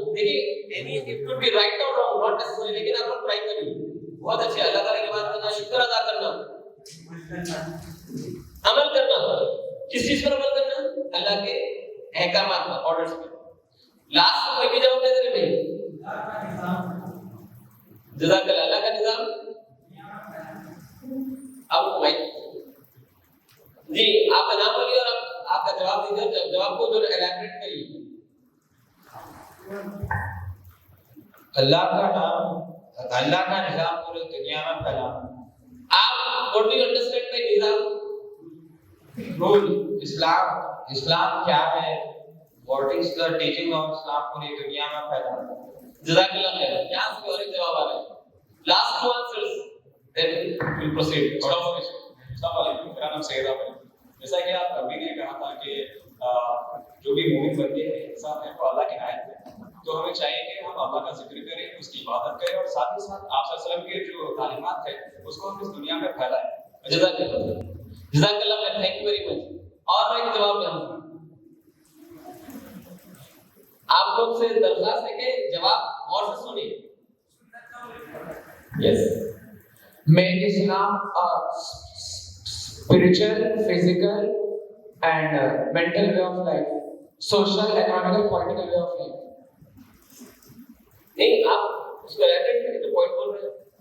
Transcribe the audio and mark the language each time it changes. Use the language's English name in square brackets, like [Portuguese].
[Urdu] دیکھیے [English] it could be right or wrong, not necessarily, [Urdu] لیکن آپ لوگ ٹرائی کریے. بہت اچھے. اللہ تعالیٰ کی بات کرنا, شکر ادا کرنا, عمل کرنا. کس چیز پر عمل کرنا؟ اللہ کے احکامات پر, آرڈرز پر. لاسٹ کوئی بھی جواب نہیں دے رہے بھائی. جزاک اللہ. اللہ کا نظام اب جی آپ کا نام بولیے اور آپ کا جواب دیجیے. جواب کو جو ایلیبریٹ کریے. اللہ کا نام, اللہ کا نظام پوری دنیا میں پھیلا. آپ [English] what do you understand by نظام؟ Rule. [Urdu] اسلام کیا ہے؟ [English] What is the teaching of Islam [Urdu] پوری دنیا میں پھیلا. جزاک اللہ خیر. یہاں سے اور ایک جواب آ رہا ہے. [English] Last two answers, then we'll proceed. [Urdu] السلام علیکم, میرا نام سید عامر. جیسا کہ آپ ابھی نے کہا تھا کہ جو بھی مومن بندے ہیں, انسان ہے, وہ اللہ کے نائب ہیں. تو ہمیں چاہیے کہ ہم اللہ کا ذکر کریں, اس کی عبادت کریں, اور ساتھ ہی ساتھ آپ صلی اللہ علیہ وسلم کے جو تعلیمات ہیں اس کو ہم اس دنیا میں پھیلائیں. جزاک اللہ. جزاک اللہ خیر. [English] Thank you very much. [Urdu] اور میں ایک جواب دوں. آپ لوگ سے درخواست ہے کہ جواب غور سے سنیے. [English] Yes. Make Islam a spiritual, physical and mental way of life, social, economical, political way of life. [Urdu] نہیں, آپ اس کو ایڈٹ کریں تو پوائنٹ بول رہے ہیں.